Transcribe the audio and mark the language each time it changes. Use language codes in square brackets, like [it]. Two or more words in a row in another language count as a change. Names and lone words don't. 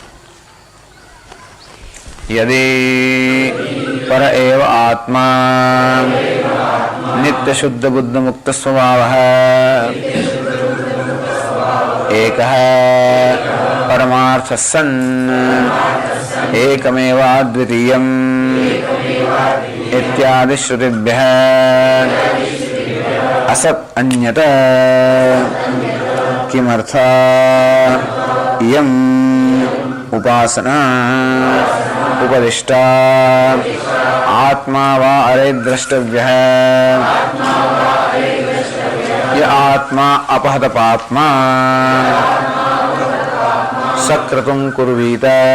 [sa] યદિ પર એવ આત્મા નિત્ય શુદ્ધ બુદ્ધ મુક્ત સ્વભાવઃ એકઃ પરમાર્થ સન્ એકમેવ અદ્વિતીયમ इत्यादि श्रुतिभ्यः असत् अन्यत किमर्थ इयम् उपासना उपदिष्टा आत्मा वा अरे द्रष्टव्यः य आत्मा अपहत पाप्मा सक्रतुं कुर्वीत